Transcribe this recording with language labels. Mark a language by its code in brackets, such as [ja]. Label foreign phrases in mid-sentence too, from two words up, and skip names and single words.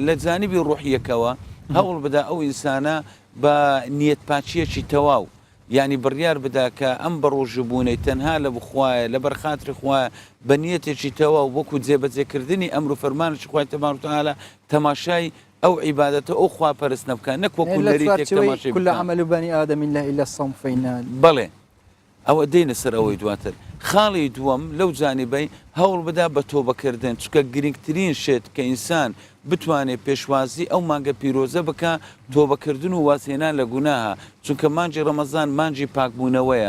[ckb] لە جانیبی ڕوحیەکەوە هەوڵ بدا ئەو ئینسانە بە نیەت پاچیەکی تەواو یعنی بڕیار بدا کە ئەم بە ڕۆژبوونەی تەنها لە بخوایە لە بەرخاتری خوایە بە نیەتێکی تەواو وەکو جێبەجێکردنی ئەمر و فەرمانێکی خوای [ar] تەبارەک و تەعالە [ckb] تەماشای ئەو عیبادەتە ئەو خواپەرستنە بکە، نەک وەکو لەریتێک تەماشای [ar] كل عمل بني آدم إلا الصوم فينال. [ckb] بەڵێ ئەوە دێنە سەر ئەوەی دواتر. خاڵی دووەم لەو جانیبەی هەوڵ بدا بە تۆبەکردن، چونکە گرنگترین شێت کە ئینسان بتوانێت پێشوازی ئەو مانگە پیرۆزە بکە تۆبەکردن و وازهێنان لە گوناها، چونکە مانجی ڕەمەزان مانجی پاکبوونەوەیە.